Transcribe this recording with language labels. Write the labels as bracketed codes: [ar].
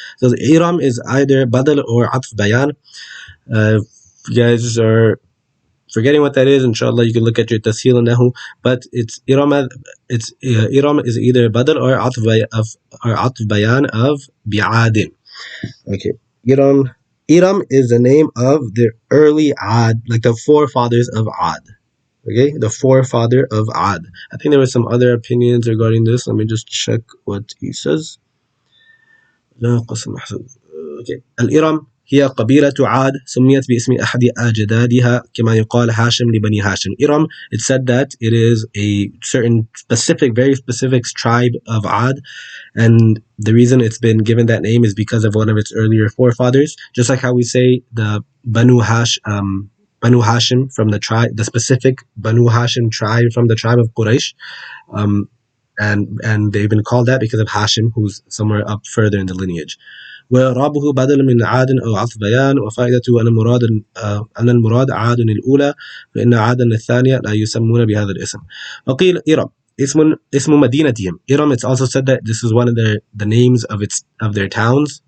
[en] So the Iram is either badal or atf bayan. You guys are forgetting what that is, inshallah, you can look at your tasheel nahu, but it's Iram is either badal or atf bayan of bi'adin. Okay, Iram is the name of the early Ad, like the forefathers of Ad. Okay, the forefather of Ad. I think there were some other opinions regarding this. Let me just check what he says. [ar] Okay, Al-Iram هي قبيلة عاد سميت باسم أحد أجدادها كما يقال هاشم لبني هاشم. [en] Iram, it's said that it is a certain very specific tribe of Ad, and the reason it's been given that name is because of one of its earlier forefathers. Just like how we say the Banu Hashim from the specific Banu Hashim tribe from the tribe of Quraysh, and they've been called that because of Hashim, who's somewhere up further in the lineage. [ar] ورابه بدل من عاد أو عطف بيان وفائدته أن المراد عاد الأولى فإن عادا الثانية لا يسمون بهذا الاسم. وقيل إرم اسم مدينتهم. [en] Iram, it's also said that this is one of the names of their towns.